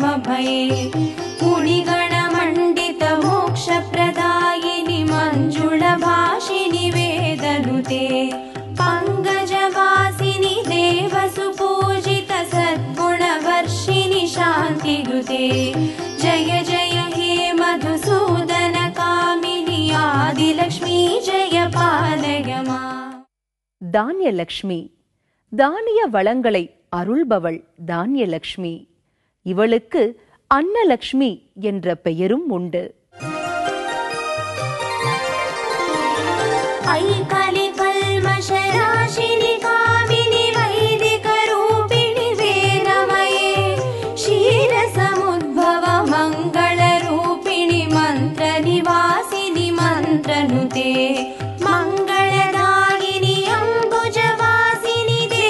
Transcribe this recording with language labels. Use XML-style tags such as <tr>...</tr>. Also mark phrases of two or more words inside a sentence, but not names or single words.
<sa>भये मुनिगणमण्डित मोक्षप्रदायिनि मञ्जुळभाषिणि वेदनुते पंकजवासिनि देवसुपूजित सद्गुणवर्षिणि शान्तियुते जय जय हे मधुसूदन कामिनि आदिलक्ष्मी जय पालय माम्.</sa> <ta>தானியலக்ஷ்மி. தானிய வளங்களை அருள்பவள் தானியலக்ஷ்மி. இவளுக்கு அன்னலக்ஷ்மி என்ற பெயரும் உண்டு.</ta> <sa>कल्मषराशिनि कामिनि वैदिकरूपिणि वेदमये क्षीरसमुद्भव मङ्गलरूपिणि मन्त्रनिवासिनि मन्त्रनुते मङ्गलदायिनि अम्बुजवासिनि</sa>